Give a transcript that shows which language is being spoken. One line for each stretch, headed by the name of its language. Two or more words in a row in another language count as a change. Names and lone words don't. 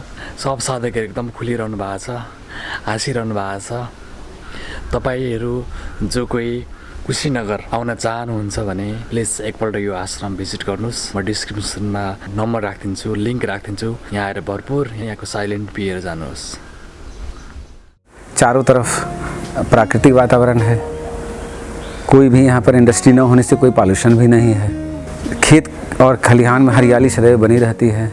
Nepali: सब साधकहरू एकदम खुलिरहनु भएको छ, हाँसिरहनु भएको छ। तपाईँहरू जो कोही कुशीनगर आउन चाहनुहुन्छ भने प्लिज एकपल्ट यो आश्रम भिजिट गर्नुहोस्। म डिस्क्रिप्सनमा नम्बर राखिदिन्छु, लिङ्क राखिदिन्छु। यहाँ आएर भरपुर यहाँको साइलेन्ट पिएर जानुहोस्।
Hindi: चारों तरफ प्राकृतिक वातावरण है, कोई भी यहाँ पर इंडस्ट्री न होने से कोई पॉल्यूशन भी नहीं है। खेत और खलिहान में हरियाली सदैव बनी रहती है।